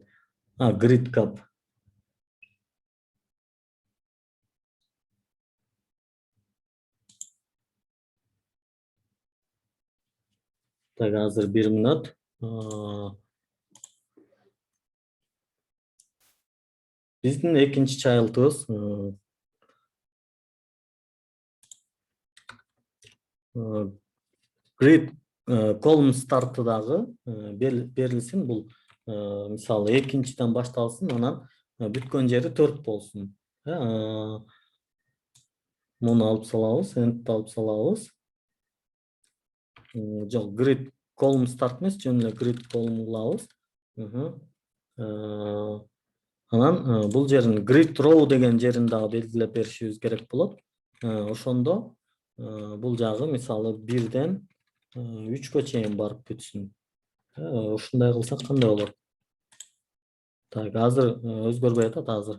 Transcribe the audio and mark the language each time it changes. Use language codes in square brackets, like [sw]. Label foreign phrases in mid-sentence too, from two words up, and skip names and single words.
[en] Grid cap. [ky] Так, азыр 1 мүнөт. Биздин экинчи child'ыбыз [en] grid column start'ы [ky] дагы берилсин. Бул мисалы экинчиден башталсын, анан бүткөн жери 4 болсун. Муну алып салабыз, end'ти алып салабыз. Жок, [en] grid column start [ky] эмес, жөн эле [en] grid column [ky] кылабыз. Анан бул жерин [en] grid row [ky] деген жерин дагы белгилеп беришибиз керек болот. Ошондо бул жагы мисалы 1ден 3кө чейин барып бүтсүн. Ушундай кылсак кандай болот? Так, азыр өзгөрбөй атат азыр.